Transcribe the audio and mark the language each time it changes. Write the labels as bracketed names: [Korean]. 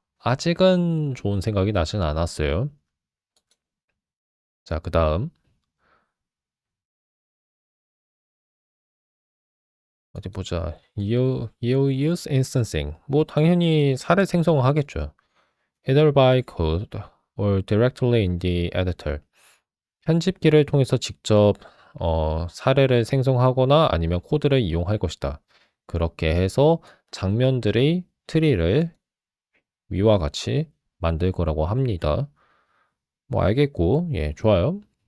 [Korean] 아직은 좋은 생각이 나진 않았어요. 자, 그 다음 어디 보자. [English] Use instancing. [Korean] 뭐 당연히 사례 생성을 하겠죠. [English] Either by code or directly in the editor. [Korean] 편집기를 통해서 직접 사례를 생성하거나 아니면 코드를 이용할 것이다. 그렇게 해서 장면들의 트리를 위와 같이 만들 거라고 합니다. 뭐 알겠고, 예, 좋아요.